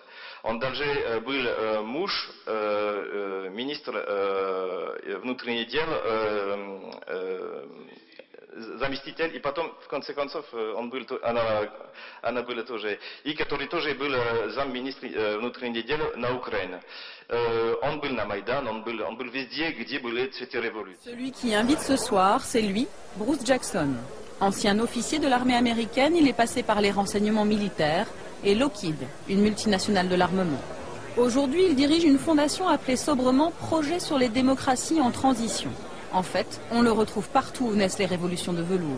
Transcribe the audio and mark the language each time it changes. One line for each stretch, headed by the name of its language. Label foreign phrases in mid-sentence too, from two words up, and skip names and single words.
Russian: Он даже был муж министра внутренних дел, заместитель, и потом, в конце концов, она была тоже, и который тоже был замминистра внутренних дел на Украине. Он был на Майдан, он был везде, где были цветы революции.
French: Celui qui invite ce soir, c'est lui, Bruce Jackson. Ancien officier de l'armée américaine, il est passé par les renseignements militaires et Lockheed, une multinationale de l'armement. Aujourd'hui, il dirige une fondation appelée sobrement Projet sur les démocraties en transition. En fait, on le retrouve partout où naissent les révolutions de velours.